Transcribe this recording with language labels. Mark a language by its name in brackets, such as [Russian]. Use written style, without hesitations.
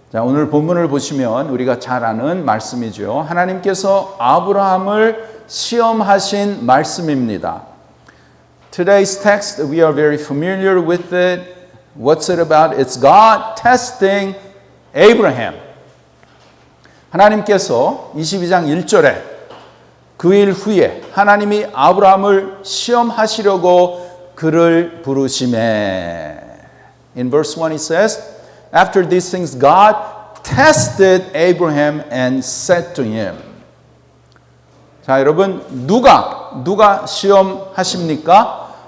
[Korean] 자, 오늘 본문을 보시면 우리가 잘 아는 말씀이죠. 하나님께서 아브라함을 시험하신 말씀입니다. [English] Today's text, we are very familiar with it. What's it about? It's God testing Abraham. [Korean] 하나님께서 22장 1절에 그 일 후에 하나님이 아브라함을 시험하시려고 그를 부르시매. [English] In verse 1 it says, After these things God tested Abraham and said to him. [Korean] 자, 여러분 누가 시험하십니까?